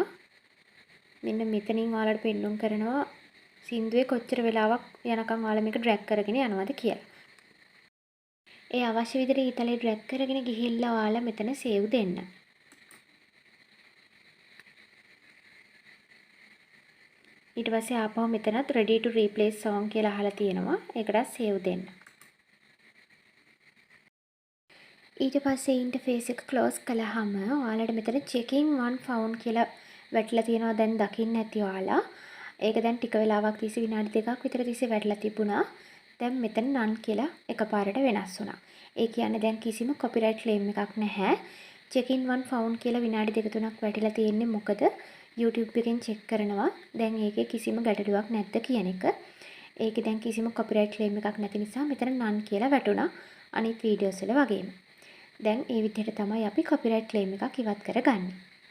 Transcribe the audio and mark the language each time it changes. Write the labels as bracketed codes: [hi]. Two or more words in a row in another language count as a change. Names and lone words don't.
[si] මෙන්න මෙතනින් ඔයාලට පෙන්නුම් කරනවා සින්දුවේ කොච්චර වෙලාවක් යනකම් ඔයාලා මේක ඩ්‍රැග් කරගෙන යනවද කියලා. ඒ අවශ්‍ය විදිහට ඊතලේ ඩ්‍රැග් කරගෙන ගිහිල්ලා ඔයාලා මෙතන සේව් දෙන්න. ඊට පස්සේ ආපහු මෙතනත් [en] ready to replace song [si] කියලා අහලා තියෙනවා. ඒකටත් සේව් දෙන්න. ඊට පස්සේ ඉන්ටර්ෆේස් එක ක්ලෝස් කළාම ඔයාලට මෙතන [en] checking one found [si] කියලා වැටලා තියෙනවා. දැන් දකින්න ඇති ඔයාලා. ඒක දැන් ටික වෙලාවක් තිස්සේ විනාඩි 2ක් විතර තිස්සේ වැටලා තිබුණා. දැන් මෙතන none කියලා එකපාරට වෙනස් වුණා. ඒ කියන්නේ දැන් කිසිම [en] copyright claim [si] එකක් නැහැ. [en] checking one found [si] කියලා විනාඩි 2-3ක් වැටිලා තියෙන්නේ මොකද? YouTube එකෙන් check කරනවා. දැන් ඒකේ කිසිම ගැටලුවක් නැද්ද කියන එක. ඒකේ දැන් කිසිම [en] copyright claim [si] එකක් නැති නිසා මෙතන none කියලා වැටුණා. අනිත් videos වල වගේම. දැන් මේ විදිහට තමයි අපි [en] copyright claim [si] එකක් ඉවත් කරගන්නේ.